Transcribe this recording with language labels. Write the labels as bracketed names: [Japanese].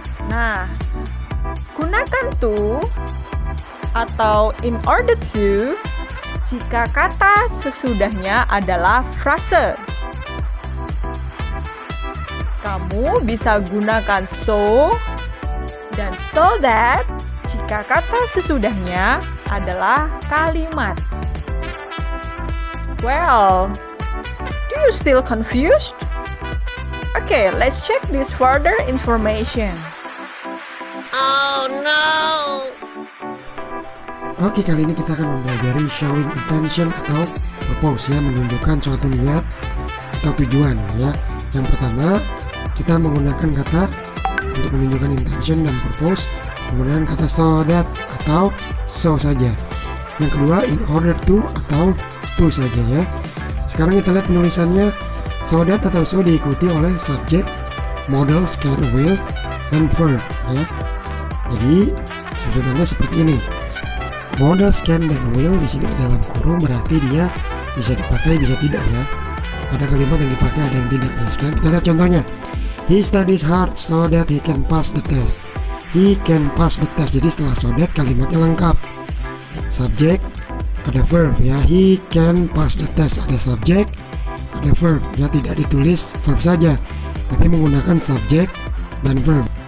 [Indonesian] Nah, gunakan to atau in order to jika kata sesudahnya adalah frase. Kamu bisa gunakan so dan so that Jika kata sesudahnya adalah kalimat. [English] Well, do you still confused? Okay, let's check this further information. Oh no! [Indonesian] Oke, kali ini kita akan mempelajari showing intention atau purpose ya, menunjukkan suatu niat atau tujuan ya. Yang pertama, kita menggunakan kata untuk menunjukkan intention dan purpose, menggunakan kata so that atau so saja. Yang kedua, in order to atau to saja ya. Sekarang kita lihat penulisannya. So that atau so diikuti oleh subject, modal, can, will, dan verb ya. Jadi susunannya seperti ini. Modal, can, dan will di sini di dalam kurung berarti dia bisa dipakai bisa tidak ya. Ada kalimat yang dipakai ada yang tidak ya. Sekarang kita lihat contohnya. [English] He studies hard so that he can pass the test. He can pass the test. [Indonesian] Jadi setelah so that kalimatnya lengkap. Subject, ada verb ya. [English] He can pass the test. [Indonesian] Ada subject, ada verb ya. Tidak ditulis verb saja, tapi menggunakan subject dan verb.